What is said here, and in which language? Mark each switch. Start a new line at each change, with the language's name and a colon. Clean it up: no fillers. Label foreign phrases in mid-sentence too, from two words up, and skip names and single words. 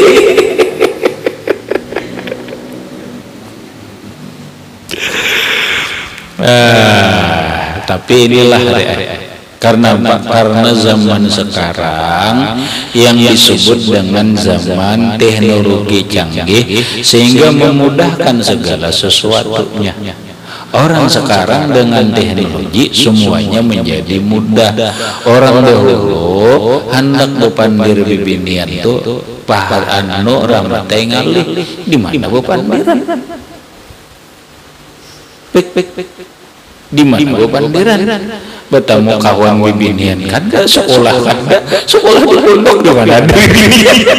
Banjar: Tapi inilah karena zaman sekarang yang disebut dengan zaman teknologi canggih sehingga memudahkan segala sesuatunya. Orang sekarang dengan teknologi semuanya menjadi mudah. Orang dahulu hendak bepandir bibinian tuh pahar anu ramatai ngalih di mana bepandiran? Di mana bepandiran? Bertemu kawan bibinian kan gak sekolah sekolah di pondok di mana ada bibinian.